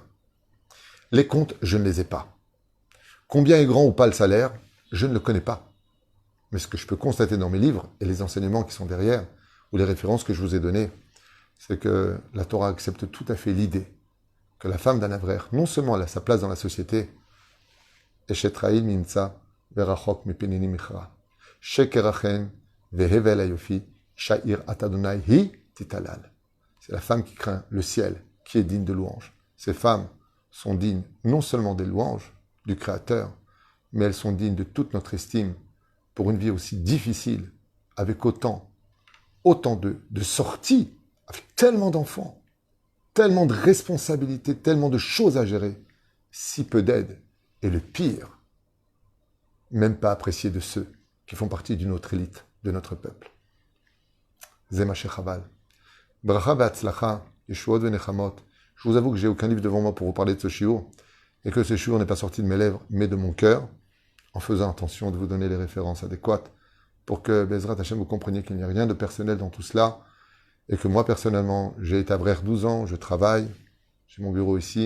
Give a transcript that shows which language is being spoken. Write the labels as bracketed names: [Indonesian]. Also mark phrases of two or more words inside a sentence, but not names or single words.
[French] Les comptes, je ne les ai pas. Combien est grand ou pas le salaire, je ne le connais pas. Mais ce que je peux constater dans mes livres et les enseignements qui sont derrière, ou les références que je vous ai données, c'est que la Torah accepte tout à fait l'idée que la femme d'un avraire, non seulement elle a sa place dans la société, [Hebrew] אשת חיל מי ימצא ורחוק מפנינים מכרה, שקר החן והבל היופי, אשה יראת ה' היא תתהלל. [French] C'est la femme qui craint le ciel, qui est digne de louange. Ces femmes sont dignes non seulement des louanges du Créateur, mais elles sont dignes de toute notre estime pour une vie aussi difficile, avec autant de sorties, avec tellement d'enfants, tellement de responsabilités, tellement de choses à gérer, si peu d'aide, et le pire, même pas apprécié de ceux qui font partie d'une autre élite de notre peuple. Zema Shechaval. [Hebrew] ברכה והצלחה, ישועות ונחמות. [French] Je vous avoue que j'ai aucun livre devant moi pour vous parler de ce shiur, et que ce shiur n'est pas sorti de mes lèvres, mais de mon cœur, en faisant attention de vous donner les références adéquates, pour que [Hebrew] בעזרת השם [French] vous compreniez qu'il n'y a rien de personnel dans tout cela, et que moi personnellement, j'ai été avraire 12 ans, je travaille, j'ai mon bureau ici.